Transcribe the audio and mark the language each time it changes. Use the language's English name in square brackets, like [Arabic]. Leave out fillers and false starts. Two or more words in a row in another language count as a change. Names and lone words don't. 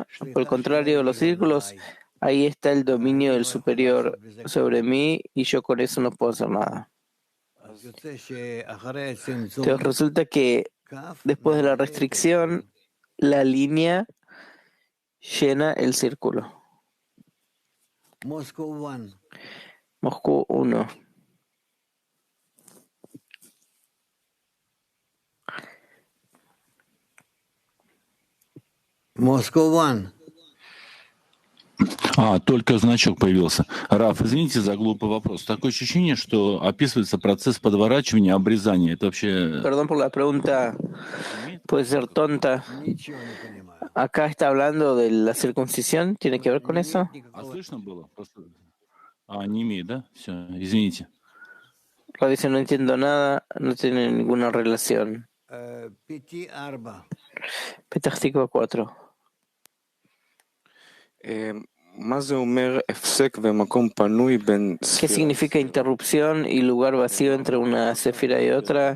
[Spanish] Por el contrario, los círculos, ahí está el dominio del superior sobre mí y yo con eso no puedo hacer nada. Entonces resulta que después de la restricción, la línea llena el círculo. Moscú 1. Moscow 1. [Russian] Только значок появился. Раф, извините за глупый вопрос. Такое ощущение, что описывается процесс подворачивания, обрезания. Это вообще... [Spanish] Perdón por la pregunta, puede ser tonta. Acá está hablando de la circuncisión, ¿tiene que ver con eso? [Russian] Слышно было? Не имеет, да? Все, извините. [Spanish] Rav dice, no entiendo nada, no tiene ninguna relación. Petach Tikva 4. ¿Qué significa interrupción y lugar vacío entre una sefira y otra?